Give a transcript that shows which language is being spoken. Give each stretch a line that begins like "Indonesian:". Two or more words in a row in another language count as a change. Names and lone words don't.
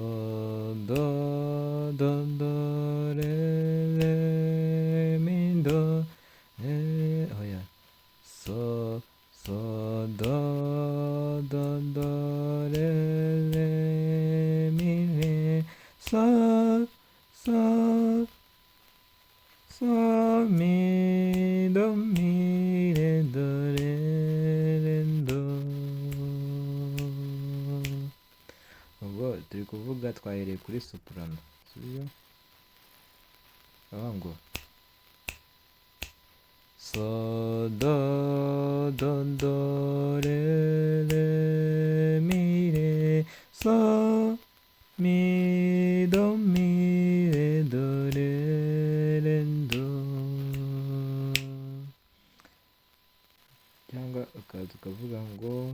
English: do do do re re mi do re, oh yeah, so do do do re re mi re, so mi do mi re do re re do.
Kinyarwanda: Ubwo turi kuvuga twahereye kuri soprano, sibyo? Aho ngo so do do do re re mi re, so mi do mi re do re re do. Cyangwa ukaza ukavuga ngo